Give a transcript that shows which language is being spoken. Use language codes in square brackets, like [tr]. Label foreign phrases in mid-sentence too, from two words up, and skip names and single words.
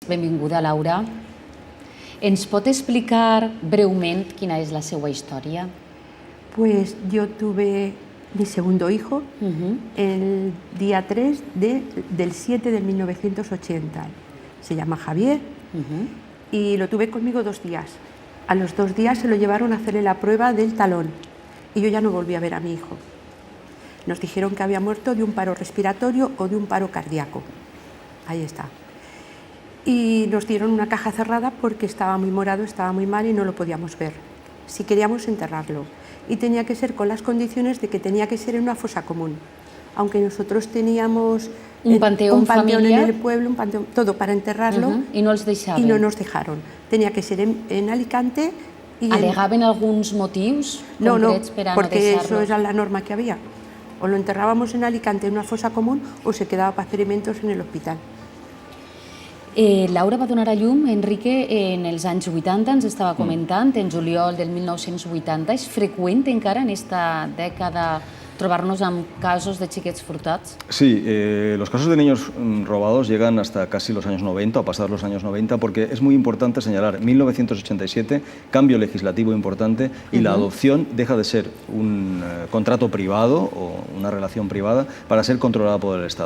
[ca] Benvinguda, Laura. ¿Ens pot explicar breument quina és la seva història? [es] Pues yo tuve mi segundo hijo el día 3 del 7 de 1980. Se llama Javier y lo tuve conmigo 2 días. A los 2 días se lo llevaron a hacerle la prueba del talón y yo ya no volví a ver a mi hijo. Nos dijeron que había muerto de un paro respiratorio o de un paro cardíaco. Ahí está. Y nos dieron una caja cerrada porque estaba muy morado, estaba muy mal y no lo podíamos ver. Si queríamos enterrarlo. Y tenía que ser con las condiciones de que tenía que ser en una fosa común. Aunque nosotros teníamos un panteón en el pueblo, un panteón, todo para enterrarlo. [ca] I no els deixaven. [es] Y no nos dejaron. Tenía que ser en Alicante. Y [ca] ¿Alegaven alguns motius concrets per a no deixar-lo? [es] Porque eso era la norma que había. O lo enterrábamos en Alicante en una fosa común o se quedaba para experimentos en el hospital. [ca] Laura va donar a llum, Enrique, en els anys 80, ens estava comentant, en juliol del 1980. És freqüent encara en esta dècada trobar-nos amb casos de xiquets furtats? [es] Sí, los casos de niños robados llegan hasta casi los años 90 o pasados los años 90 porque es muy importante señalar, 1987, cambio legislativo importante y la adopción deja de ser un contrato privado o una relación privada para ser controlada por el Estado.